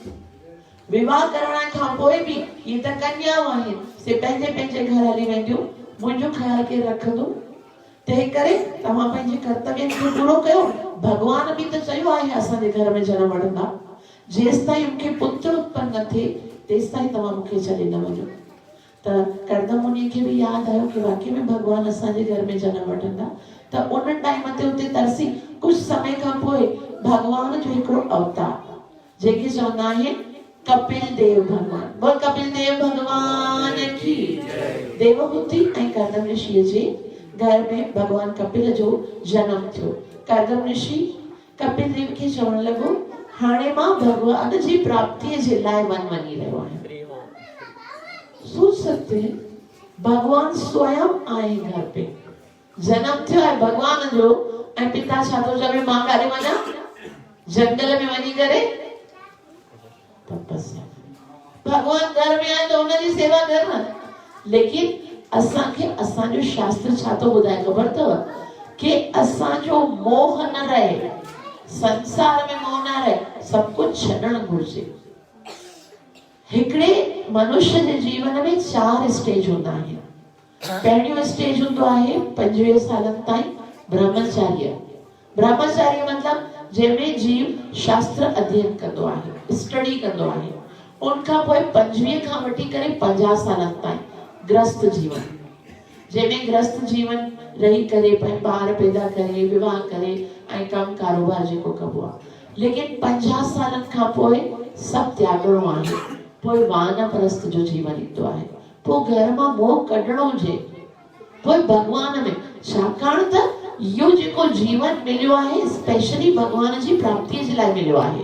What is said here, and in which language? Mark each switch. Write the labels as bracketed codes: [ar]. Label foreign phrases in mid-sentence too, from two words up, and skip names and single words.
[sd] विवाह करण खां पोइ बि ये त कन्याऊं आहिनि, से पंहिंजे पंहिंजे घर हली वेंदियूं, मुंहिंजो ख्याल केरु रखंदो? तंहिं करे तव्हां पंहिंजे कर्तव्य खे पूरो कयो। भगवान बि त चयो आहे असांजे घर में जनम वठंदा। जेसिताईं मूंखे पुत्र उत्पन्न न थिए तेसिताईं तव्हां मूंखे छॾे न वञो। त कर्दम मुनि खे भी याद आयो कि वाकई में भगवान असांजे घर में जन्म वठंदा। त उन टाइम ते उते तरसी कुछ समय खां पोइ भगवान जो हिकिड़ो अवतार जेके चवंदा आहिनि कपिल देव भगवान, [hi] बोल कपिल देव भगवान की [sd] देवहूति ऐं कर्दम ऋषि जे घर में भगवान कपिल जो जन्म थियो। कर्दम ऋषि कपिल देव खे चवण लॻो हाणे मां भगवान जी प्राप्ति जे लाइ वञी रहियो आहियां। [hi] सोच सकते हैं भगवान स्वयं आए घर पे, [sd] जन्म थियो है भगवान जो ऐं पिता छा थो चवे मां काॾे वञा? जंगल में वञी करे तपस्या। [hi] भगवान घर में आए तो उनजी सेवा कर न। [sd] लेकिन असांखे असांजो शास्त्र छा थो ॿुधाए ख़बर अथव कि असांजो मोह न रहे, संसार में मोह न रहे, [hi] सब कुछ [sd] छॾण घुरिजे। हिकिड़े मनुष्य जे जीवन में 4 स्टेज हूंदा आहिनि। पहिरियों स्टेज हूंदो आहे 25 सालनि ताईं ब्रह्मचार्य। ब्रह्मचार्य मतलब जंहिंमें जीव शास्त्र अध्ययन कंदो आहे, स्टडी कंदो आहे। उनखां पोइ 25 खां वठी करे 50 सालनि ताईं ग्रस्त जीवन, जंहिंमें ग्रस्त जीवन रही करे ॿार पैदा करे विवाह करे ऐं कम कारोबार जेको कबो आहे। लेकिन 50 सालनि खां पोइ सभु त्यागणो आहे। पोइ वानप्रस्थ जो जीवन ईंदो आहे। पोइ घर मां मोह कढणो हुजे, पोइ भगवान में, छाकाणि त इहो जेको जीवन मिलियो आहे स्पेशली भगवान जी प्राप्ति जे लाइ मिलियो आहे।